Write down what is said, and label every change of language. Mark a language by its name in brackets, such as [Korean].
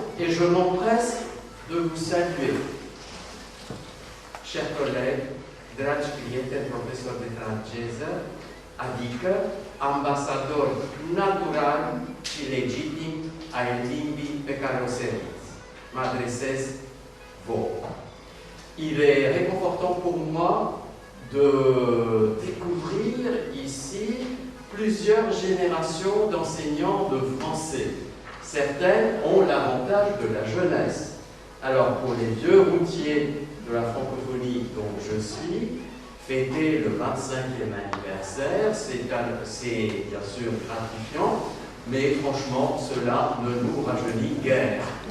[French] Et je m'empresse de vous saluer. Chers collègues, [Romanian] dragi prieteni, profesor de franceză, adică ambasador natural și legitim ai limbii pe care o serviți. M'adresez vouă. [French] Il est réconfortant pour moi de découvrir ici plusieurs générations d'enseignants de français. Certaines ont l'avantage de la jeunesse. Alors pour les vieux routiers de la francophonie dont je suis, fêter le 25e anniversaire, c'est bien sûr gratifiant, mais franchement, cela ne nous rajeunit guère.